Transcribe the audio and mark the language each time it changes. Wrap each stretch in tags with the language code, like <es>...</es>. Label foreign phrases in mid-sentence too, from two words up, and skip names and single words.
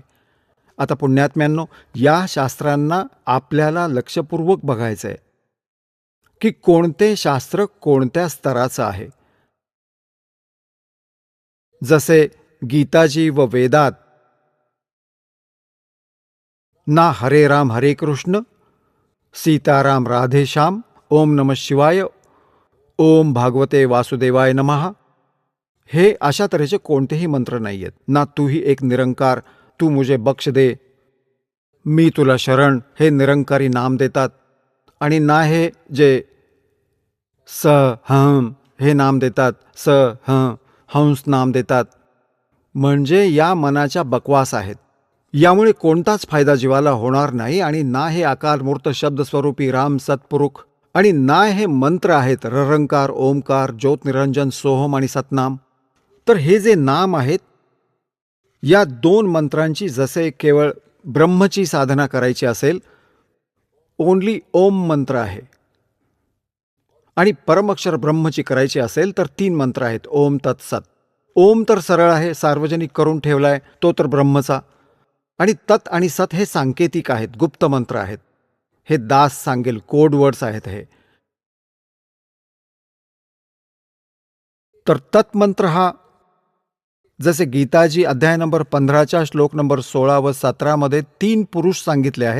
<mr>आता पुण्यात्म्यांनो, या शास्त्रांना आपल्याला लक्षपूर्वक बघायचं आहे की कोणते शास्त्र कोणत्या स्तराचं आहे. जसे गीताजी व वेदात ना</mr> <sa>हरे राम हरे कृष्ण,</sa> <mr>सीताराम राधेश्याम,</mr> <sa>ओम नमः शिवाय, ओम भागवते वासुदेवाय नमः,</sa> <mr>हे अशा तऱ्हेचे कोणतेही मंत्र नाही आहेत.</mr> <hi>ना तूही एक निरंकार, तू मुझे बख्श दे,</hi> <mr>मी तुला शरण, हे निरंकारी नाम देतात. आणि ना हे जे स हं हे नाम देतात, स हं हंस नाम देतात, म्हणजे या मनाच्या बकवास आहेत. यामुळे कोणताच फायदा जीवाला होणार नाही. आणि ना हे आकार मूर्त शब्द स्वरूपी राम सत्पुरुष, आणि ना हे मंत्र आहेत ररंकार, ओमकार, ज्योत निरंजन, सोहम आणि सतनाम. तर हे जे नाम आहेत, या 2 मंत्रांची जसे केवळ ब्रह्मची साधना करायची असेल, ओनली ओम मंत्र आहे. आणि परमक्षर ब्रह्मची करायची असेल तर 3 मंत्र आहेत,</mr> <sa>ओम तत्सत.</sa> <mr>ओम तर सरळ आहे, सार्वजनिक करून ठेवलाय, तो तर ब्रह्मचा. आणि तत् आणि सत हे सांकेतिक आहेत, गुप्त मंत्र आहेत. हे दास सांगेल,</mr> <en>code words</en> <mr>आहेत हे. तर तत्मंत्र हा, जसे गीताजी अध्याय नंबर 15च्या श्लोक नंबर 16 व 17 मध्ये 3 पुरुष सांगितले आहेत.</mr>